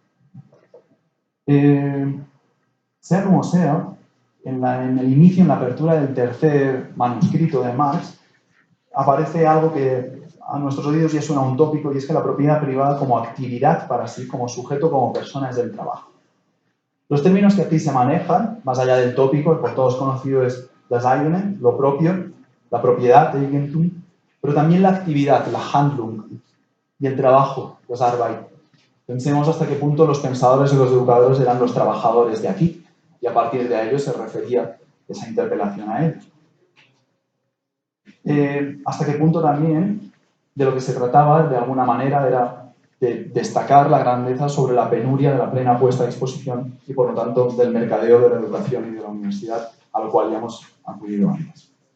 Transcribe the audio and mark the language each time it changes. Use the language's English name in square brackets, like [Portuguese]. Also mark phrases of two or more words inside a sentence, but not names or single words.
[Spanish] Sea como sea, en el inicio, en la apertura del tercer manuscrito de Marx, aparece algo que a nuestros oídos ya suena un tópico, y es que la propiedad privada como actividad para sí, como sujeto, como persona, es del trabajo. Los términos que aquí se manejan, más allá del tópico, el por todos conocido es [German] das eigene, [Spanish] lo propio, la propiedad, Eigentum, pero también la actividad, la Handlung, y el trabajo, [German] das Arbeit. [Spanish] Pensemos hasta qué punto los pensadores y los educadores eran los trabajadores de aquí, y a partir de ellos se refería esa interpelación a ellos. Hasta qué punto también de lo que se trataba, de alguna manera, era de destacar la grandeza sobre la penuria de la plena puesta a disposición y, por lo tanto, del mercadeo de la educación y de la universidad, al cual ya hemos acudido antes.